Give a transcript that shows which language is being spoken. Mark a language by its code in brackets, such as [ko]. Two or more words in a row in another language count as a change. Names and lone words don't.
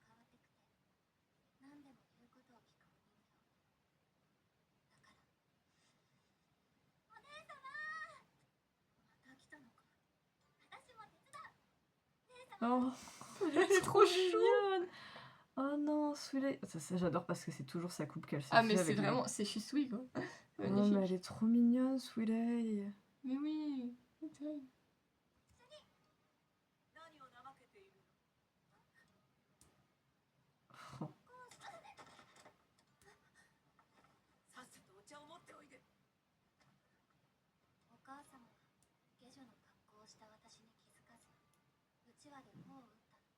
[fr] Oh, Elle est trop mignonne. Oh non, Souley. Ça, j'adore parce que c'est toujours sa coupe qu'elle s'est Ah, fait mais c'est avec lui. vraiment. C'est Shisui, quoi. Oh, Magnifique. mais elle est trop mignonne, Souley. Mais oui. Ok. [ja] 何を怠けているの？ [fr] Oh. [ja] さっさとお茶を持っておいで。お母様は下女の格好をした私に気づかず、うちわで頬を打ったの。